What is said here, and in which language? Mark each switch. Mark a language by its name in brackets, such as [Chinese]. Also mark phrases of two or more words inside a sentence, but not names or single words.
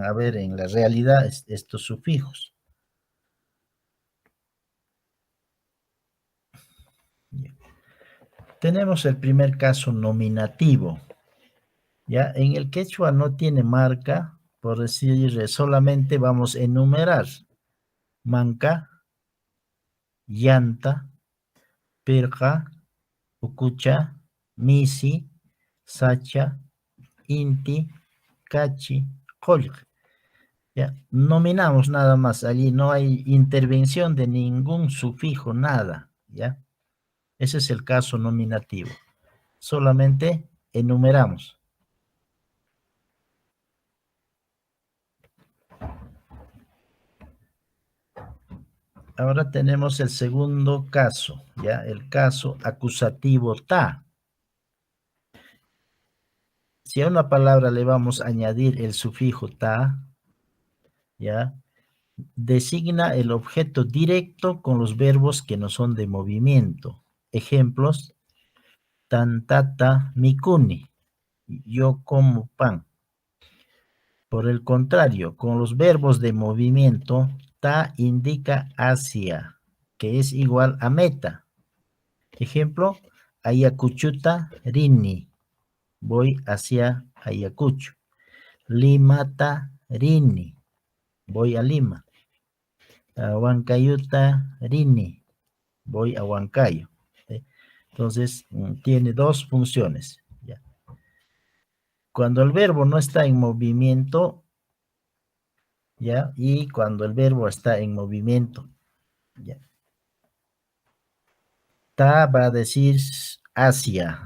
[Spanish] A ver, en la realidad, estos sufijos. Tenemos el primer caso nominativo. Ya, en el quechua no tiene marca, por decir, solamente vamos a enumerar. [Quechua] Manca, llanta, pirca, ucucha, misi, sacha, inti, cachi, colg. [Spanish] Ya, nominamos nada más, allí no hay intervención de ningún sufijo, nada, ¿ya? Ese es el caso nominativo. Solamente enumeramos. Ahora tenemos el segundo caso, ¿ya? El caso acusativo ta. Si a una palabra le vamos a añadir el sufijo ta, ¿ya? Designa el objeto directo con los verbos que no son de movimiento. Ejemplos, [Quechua] tantata mikuni, [Spanish] yo como pan. Por el contrario, con los verbos de movimiento, ta indica hacia, que es igual a meta. Ejemplo, [Quechua] Ayacuchuta rini, [Spanish] voy hacia Ayacucho. [Quechua] Limata rini, [Spanish] voy a Lima. [Quechua] Huancayuta rini, [Spanish] voy a Huancayo. Entonces, tiene dos funciones. ¿Ya? Cuando el verbo no está en movimiento, ¿ya? Y cuando el verbo está en movimiento, ¿ya? Ta va a decir hacia.